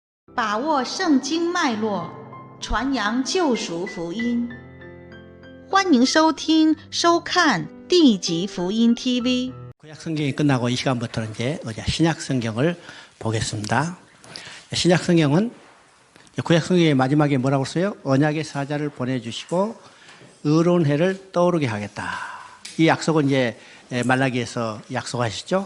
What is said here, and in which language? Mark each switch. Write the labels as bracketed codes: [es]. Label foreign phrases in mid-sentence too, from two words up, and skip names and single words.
[zh] 把握圣经脉络，传扬救赎福音。欢迎收听、收看地极福音 TV。 [ko] 구약 성경이 끝나고 이 시간부터는 이제 신약 성경을 보겠습니다. 신약 성경은 구약 성경의 마지막에 뭐라고 써요? 언약의 사자를 보내주시고 의로운 해를 떠오르게 하겠다. 이 약속은 이제 말라기에서 약속하시죠.